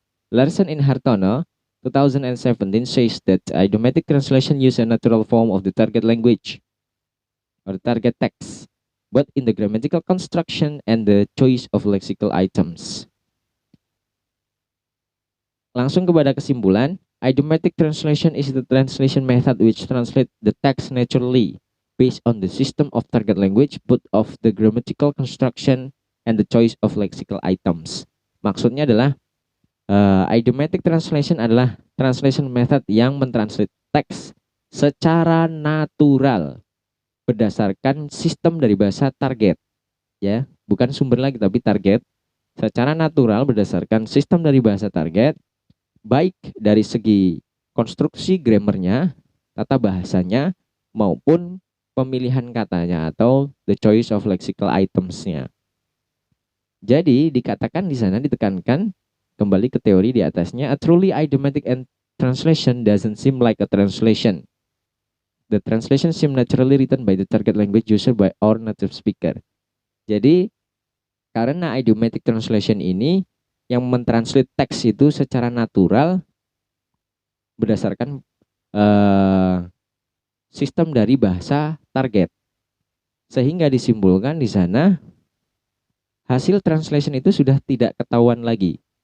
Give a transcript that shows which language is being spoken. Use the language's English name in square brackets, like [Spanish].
[English] Larson in Hartono 2017 says that idiomatic translation use a natural form of the target language or the target text, but in the grammatical construction and the choice of lexical items. [Indonesian] Langsung kepada kesimpulan, [English] idiomatic translation is the translation method which translates the text naturally based on the system of target language, but of the grammatical construction and the choice of lexical items. [Indonesian] Maksudnya adalah idiomatic translation adalah translation method yang mentranslate teks secara natural berdasarkan sistem dari bahasa target, ya, bukan sumber lagi tapi target, secara natural berdasarkan sistem dari bahasa target, baik dari segi konstruksi grammarnya, tata bahasanya, maupun pemilihan katanya atau [English] the choice of lexical items- [Indonesian] nya. Jadi dikatakan di sana ditekankan kembali ke teori di atasnya, [English] a truly idiomatic and translation doesn't seem like a translation. The translation seem naturally written by the target language user by our native speaker. [Indonesian] Jadi karena idiomatic translation ini yang mentranslate teks itu secara natural berdasarkan sistem dari bahasa target. Sehingga disimpulkan di sana hasil translation itu sudah tidak ketahuan lagi.